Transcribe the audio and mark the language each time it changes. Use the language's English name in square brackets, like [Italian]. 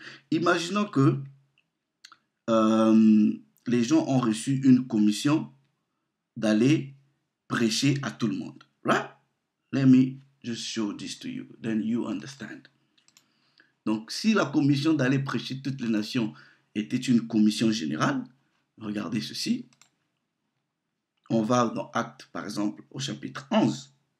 [French] Imaginons que les gens ont reçu une commission d'aller prêcher à tout le monde. [English] Right? Let me just show this to you, then you understand. [French] Donc, si la commission d'aller prêcher toutes les nations était une commission générale, regardez ceci. On va dans Actes, par exemple, au chapitre 11.